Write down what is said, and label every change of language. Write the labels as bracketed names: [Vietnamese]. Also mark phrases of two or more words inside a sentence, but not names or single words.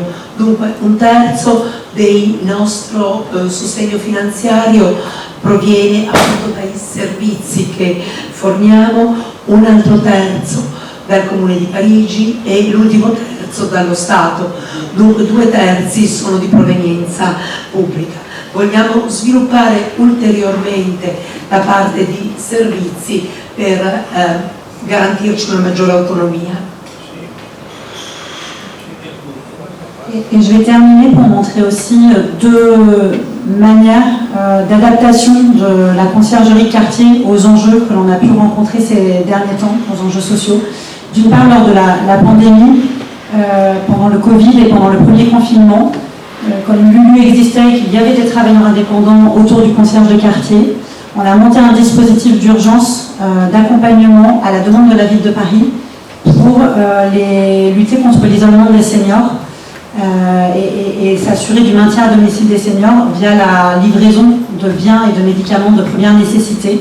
[Italian] Dunque un terzo del nostro sostegno finanziario proviene appunto dai servizi che forniamo, un altro terzo dal Comune di Parigi e l'ultimo terzo dallo Stato, dunque 2 terzi sono di provenienza pubblica. Vogliamo sviluppare ulteriormente la parte di servizi per garantirci una maggiore autonomia. [French] Et je vais terminer pour montrer aussi 2 manières d'adaptation de la conciergerie de quartier aux enjeux que l'on a pu rencontrer ces derniers temps, aux enjeux sociaux. D'une part, lors de la pandémie, pendant le Covid et pendant le premier confinement, comme Lulu existait et qu'il y avait des travailleurs indépendants autour du concierge de quartier, on a monté un dispositif d'urgence d'accompagnement à la demande de la ville de Paris pour lutter contre l'isolement des seniors et s'assurer du maintien à domicile des seniors via la livraison de biens et de médicaments de première nécessité.